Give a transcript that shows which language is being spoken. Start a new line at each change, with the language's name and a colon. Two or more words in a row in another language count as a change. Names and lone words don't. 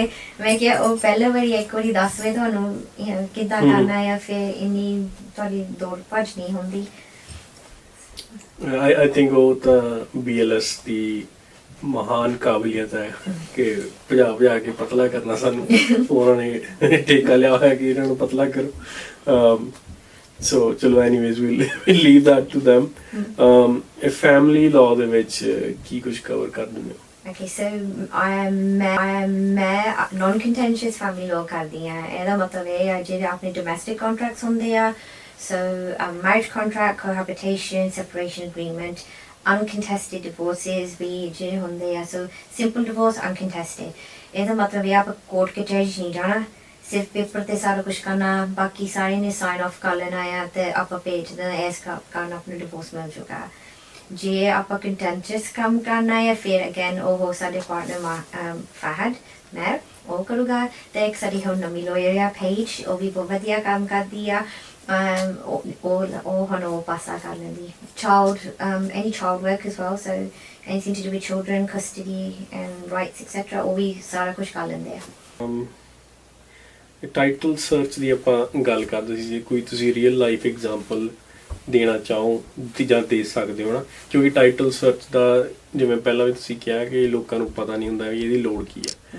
Punjabi: ਮੈਂ ਕਿਹਾ ਉਹ ਪਹਿਲੇ ਵਾਰੀ ਇੱਕ ਵਾਰੀ ਦੱਸ ਵੇ ਤੁਹਾਨੂੰ ਕਿੱਦਾਂ ਕਰਨਾ ਆ, ਫਿਰ ਇੰਨੀ ਤੁਹਾਡੀ ਦੌੜ ਭੱਜ ਨਹੀਂ ਹੁੰਦੀ।
English: I think
Punjabi: ਉਹ ਤਾਂ BLS ਦੀ ਮਹਾਨ ਕਾਬਲੀਅਤ ਹੈ ਕਿ ਭਜਾ ਕੇ ਪਤਲਾ ਕਰਨਾ ਸਾਨੂੰ। ਉਹਨਾਂ ਨੇ ਠੇਕਾ ਲਿਆ ਹੋਇਆ ਕਿ ਇਹਨਾਂ ਨੂੰ ਪਤਲਾ ਕਰੋ।
English: So ਚਲੋ ਐਨੀਵੇਜ਼ we'll leave that to them. family law
Punjabi: ਦੇ ਵਿੱਚ ਕੀ ਕੁਝ ਕਵਰ ਕਰ ਦਿੰਦੇ ਹੋ? Okay, so ਮੈਂ
English: non-contentious family law
Punjabi: ਕਰਦੀ ਹਾਂ। ਇਹਦਾ ਮਤਲਬ ਇਹ ਆ ਜਿਹੜੇ ਆਪਣੇ
English: domestic contracts
Punjabi: ਹੁੰਦੇ ਆ,
English: so marriage contract, cohabitation, separation agreement, uncontested divorces
Punjabi: ਵੀ ਜਿਹੜੇ ਹੁੰਦੇ ਆ,
English: so simple divorce, uncontested।
Punjabi: ਇਹਦਾ ਮਤਲਬ ਇਹ ਆਪਾਂ ਕੋਰਟ ਕਚਹਿਰੀ 'ਚ ਨਹੀਂ ਜਾਣਾ, ਸਿਰਫ ਪੇਪਰ ਤੇ ਸਾਰਾ ਕੁਝ ਕਰਨਾ, ਬਾਕੀ ਸਾਰੇ ਨੇ
English: sign off
Punjabi: ਕਰ ਲੈਣਾ ਆ ਤੇ ਆਪਾਂ ਭੇਜ ਦੇਣਾ, ਇਸ ਕਾਰਨ ਆਪਣਾ ਡਿਵੋਰਸ ਮਿਲ ਜੂਗਾ। ਜੇ ਆਪਾਂ ਕੰਟੈਂਟਸ ਕੰਮ ਕਰਨਾ ਹੈ ਫਿਰ ਅਗੇਨ ਉਹ ਸਾਡੇ ਪਾਰਟਨਰ ਫਹਦ ਮੈਂ ਉਹ ਕਰੂਗਾ, ਤੇ ਇੱਕ ਸਾਡੀ ਹੁਣ ਨਵੀਂ ਲਾਇਰ ਆ ਪੇਜ, ਉਹ ਵੀ ਬਹੁਤ ਵਧੀਆ ਕੰਮ ਕਰਦੀ ਆ। ਉਹ ਹੁਣ ਉਹ ਪਾਸਾ ਕਰ ਲੈਂਦੀ
English: any child work as well, so anything to do with children, custody and rights etc,
Punjabi: ਉਹ ਵੀ ਸਾਰਾ ਕੁਝ ਕਰ ਲੈਂਦੇ ਆ।
English: title search
Punjabi: ਦੀ ਆਪਾਂ ਗੱਲ ਕਰਦੇ ਸੀ, ਜੇ ਕੋਈ ਤੁਸੀਂ
English: real life example
Punjabi: ਦੇਣਾ ਚਾਹੋ ਜਾਂ ਦੇ ਸਕਦੇ ਹੋ ਨਾ, ਕਿਉਂਕਿ
English: title search
Punjabi: ਦਾ ਜਿਵੇਂ ਪਹਿਲਾਂ ਵੀ ਤੁਸੀਂ ਕਿਹਾ ਕਿ ਲੋਕਾਂ ਨੂੰ ਪਤਾ ਨਹੀਂ ਹੁੰਦਾ ਵੀ ਇਹਦੀ ਲੋੜ ਕੀ ਹੈ।